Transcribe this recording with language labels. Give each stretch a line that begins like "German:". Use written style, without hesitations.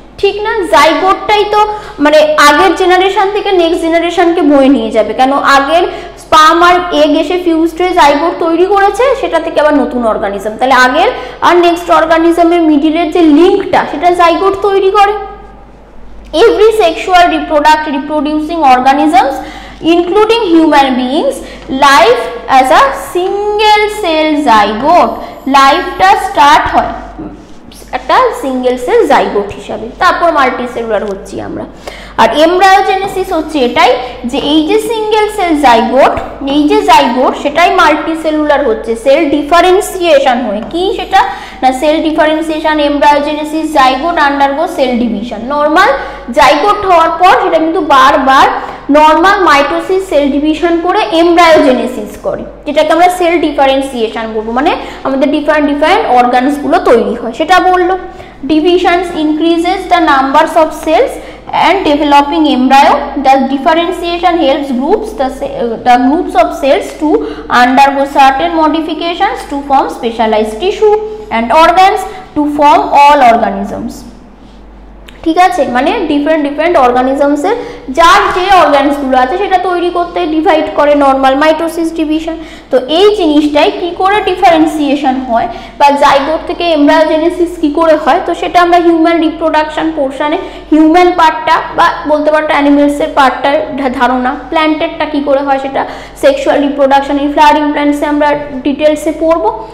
Bangla: ঠিক না, জাইগোটটাই তো মানে আগের জেনারেশন থেকে নেক্সট জেনারেশনকে বয়ে নিয়ে যাবে, কেন আগের স্পার্ম আর এগ এসে ফিউজড হয়ে জাইগোট তৈরি করেছে, সেটা থেকে আবার নতুন অর্গানিজম, তাহলে আগের আর নেক্সট অর্গানিজমের মিডিলের যে লিঙ্কটা সেটা জাইগোট তৈরি করে।
English: Every sexual reproducing organisms including human beings life as a single cell zygote,
Bangla: লাইফটা স্টার্ট হয় একটা সিঙ্গেল সেল জাইগোট হিসাবে, তারপর মাল্টিসেলুলার হচ্ছি আমরা। আর এমব্রায়োজেনেসিস হচ্ছে এটাই যে এই যে সিঙ্গেল সেল জাইগোট, এই যে জাইগোট সেটাই মাল্টিসেলুলার হচ্ছে সেল ডিফারেন্সিয়েশন হয়ে, কি সেটা না sell differentiation embryogenesis,
English: Zygote undergo cell division.
Bangla: Normal zygote হওয়ার পর সেটা কিন্তু বারবার নর্মাল মাইটোসিস সেল ডিভিশন করে এমব্রায়োজেনেসিস করে, যেটাকে আমরা সেল ডিফারেন্সিয়েশন বলবো, মানে আমাদের ডিফারেন্ট ডিফারেন্ট অর্গানসগুলো তৈরি হয় সেটা বললো।
English: Divisions increases the numbers of cells and developing embryo. The differentiation helps the groups of cells to undergo certain modifications to form specialized tissue and organs to form all organisms.
Bangla: ঠিক আছে, মানে different different অর্গানিজমসের যার যে অর্গানসগুলো আছে সেটা তৈরি করতে divide করে নর্মাল মাইটোসিস ডিভিশন। তো এই জিনিসটাই কি করে ডিফারেন্সিয়েশন হয় বা জাইগোট থেকে এমব্রায়োজেনেসিস কি করে হয়, তো সেটা আমরা হিউম্যান রিপ্রোডাকশন পোর্শনে হিউম্যান পার্টটা বা বলতে পারো অ্যানিমেলসের পার্টটা ধারণা, প্ল্যান্টেরটা কি করে হয় সেটা সেক্সুয়াল রিপ্রোডাকশন এই ফ্লাওয়ারিং প্ল্যান্টসে আমরা ডিটেলসে পড়বো।